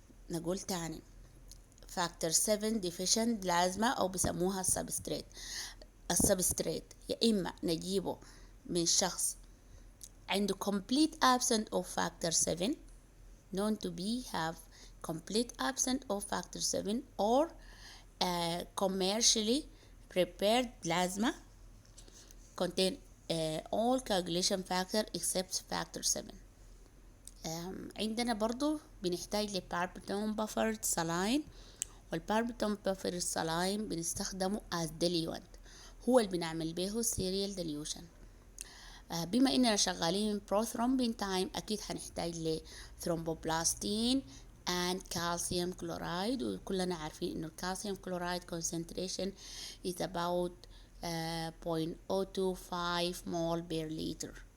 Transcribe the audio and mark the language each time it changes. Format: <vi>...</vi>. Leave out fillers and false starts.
<ar>نقول تاني فاكتور 7</ar> <en>deficient plasma</en> <ar>أو بسموها السبستريت يا إما نجيبه من شخص عنده</ar> <en>complete absence of factor 7 known to be have complete absence of factor 7 or commercially prepared plasma contain all coagulation factor except factor 7.</en> <ar>عندنا برضو بنحتاج لباربيتون بافرد سلاين، والباربيتون بافرد سلاين بنستخدمه</ar> <en>as diluent،</en> <ar>هو اللي بنعمل به</ar> <en>serial dilution.</en> <ar>بما اننا شغالين</ar> <en>prothrombin time</en> <ar>اكيد هنحتاج لثرومبوبلاستين</ar> <en>and calcium chloride،</en> <ar>وكلنا عارفين انه الكالسيوم</ar> <en>chloride concentration is about 0.025 mol per liter.</en>